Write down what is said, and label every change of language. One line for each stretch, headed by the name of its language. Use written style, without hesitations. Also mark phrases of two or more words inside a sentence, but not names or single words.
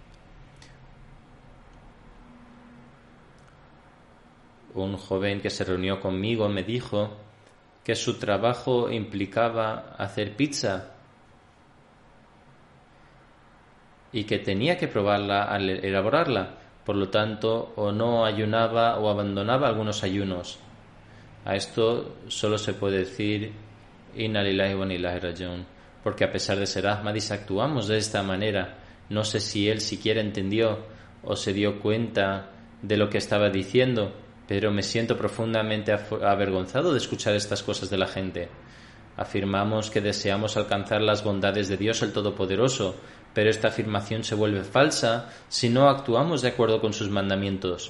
Spanish: Un joven que se reunió conmigo me dijo que su trabajo implicaba hacer pizza y que tenía que probarla al elaborarla. Por lo tanto, o no ayunaba o abandonaba algunos ayunos. A esto solo se puede decir
Arabic: إنا لله وإنا إليه راجعون,
Spanish: porque a pesar de ser Ahmadis actuamos de esta manera. No sé si él siquiera entendió o se dio cuenta de lo que estaba diciendo, pero me siento profundamente avergonzado de escuchar estas cosas de la gente. Afirmamos que deseamos alcanzar las bondades de Dios el Todopoderoso, pero esta afirmación se vuelve falsa si no actuamos de acuerdo con sus mandamientos.